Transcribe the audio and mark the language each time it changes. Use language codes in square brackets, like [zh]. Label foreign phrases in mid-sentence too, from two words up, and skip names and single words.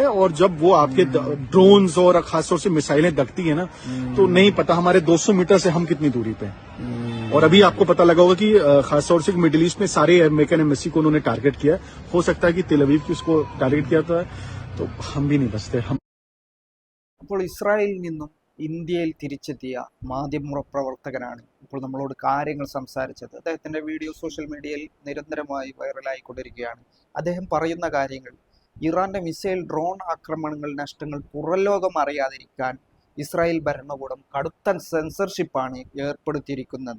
[hi] और जब वो आपके ड्रोन्स और खासतौर से मिसाइलें दगती है ना, तो नहीं पता हमारे 200 मीटर से हम कितनी दूरी पे हैं। और अभी आपको पता लगा होगा कि खासतौर से मिडिल ईस्ट में सारे [en] American embassy [hi] को उन्होंने टारगेट किया। हो सकता है कि तेल अवीव की उसको टारगेट किया था, तो हम भी नहीं बचते। हम [ml] അപ്പോൾ ഇസ്രായേലിൽ നിന്നും ഇന്ത്യയിൽ തിരിച്ചെത്തിയ മാധ്യമ പ്രവർത്തകനാണ് ഇപ്പോൾ നമ്മളോട് കാര്യങ്ങൾ സംസാരിച്ചത്. അദ്ദേഹത്തിന്റെ വീഡിയോ സോഷ്യൽ മീഡിയയിൽ നിരന്തരമായി വൈറലായിക്കൊണ്ടിരിക്കുകയാണ്. അദ്ദേഹം പറയുന്ന കാര്യങ്ങൾ, ഇറാന്റെ [en] missile drone [ml] ആക്രമണങ്ങൾ നഷ്ടങ്ങൾ പുറംലോകം അറിയാതിരിക്കാൻ ഇസ്രായേൽ ഭരണകൂടം കടുത്ത സെൻസർഷിപ്പാണ് ഏർപ്പെടുത്തിയിരിക്കുന്നത്.